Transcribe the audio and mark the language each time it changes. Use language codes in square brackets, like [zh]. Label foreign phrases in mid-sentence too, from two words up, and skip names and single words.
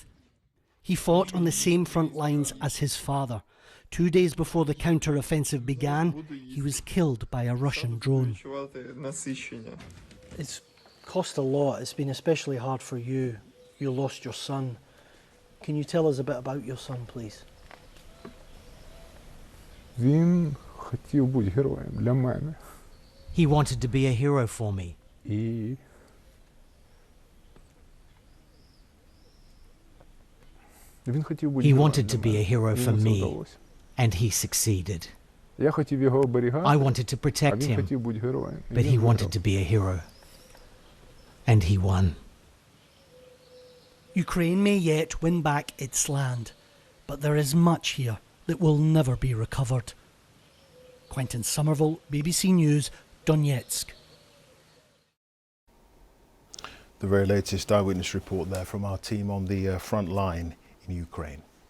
[en] He fought on the same front lines as his father. 2 days before the counter-offensive began, he was killed by a Russian drone. It's cost a lot. It's been especially hard for you. You lost your son. Can you tell us a bit about your son, please? [uk] Він хотів бути героєм для мене. [en] He wanted to be a hero for me. [uk] І він хотів бути [en] He [uk] героєм [en] wanted to [uk] для [en] be a [uk] мене. [en] hero for [uk] Йому це [en] me, [uk] вдалося. [en] and he succeeded. [uk] Я хотів його оберігати, [en] I wanted to [uk] а [en] protect [uk] він [en] him, [uk] хотів бути героєм. І [en] but [uk] він [en] he [uk] виграв. [en] wanted to be a hero. And he won. Ukraine may yet win back its land, but there is much here that will never be recovered. Quentin Somerville, BBC News, Donetsk. The very latest eyewitness report there from our team on the front line in Ukraine.